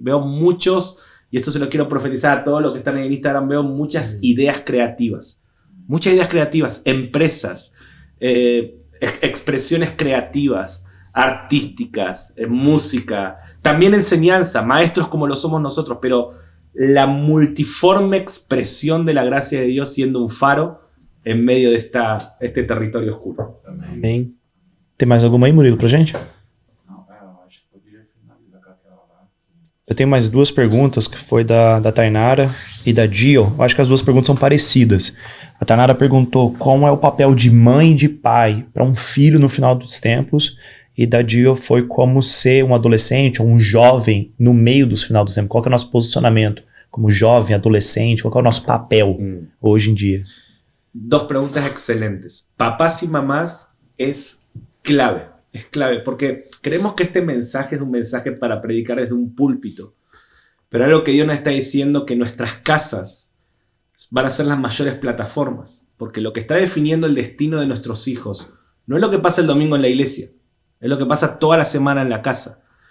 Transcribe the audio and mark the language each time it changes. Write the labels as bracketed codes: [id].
[es] Veo muchos, y esto se lo quiero profetizar a todos los que están en Instagram, veo muchas ideas creativas, empresas, expresiones creativas, artísticas, música, también enseñanza, maestros como lo somos nosotros, pero la multiforme expresión de la gracia de Dios siendo un faro en medio de este territorio oscuro. [pt] Amém. Tem mais alguma aí, Murilo, pra gente? Não, eu acho que poderia finalizar com aquela lá. Eu tenho mais duas perguntas, que foi da Tainara e da Gio. Eu acho que as duas perguntas são parecidas. A Tainara perguntou qual é o papel de mãe e de pai para um filho no final dos tempos. E da Gio foi como ser um adolescente ou um jovem no meio dos final dos tempos. Qual que é o nosso posicionamento como jovem, adolescente? Qual que é o nosso papel hoje em dia? [es] Dos preguntas excelentes. Papás y mamás es clave, porque creemos que este mensaje es un mensaje para predicar desde un púlpito, pero algo que Dios nos está diciendo que nuestras casas van a ser las mayores plataformas, porque lo que está definiendo el destino de nuestros hijos no es lo que pasa el domingo en la iglesia, es lo que pasa toda la semana en la casa.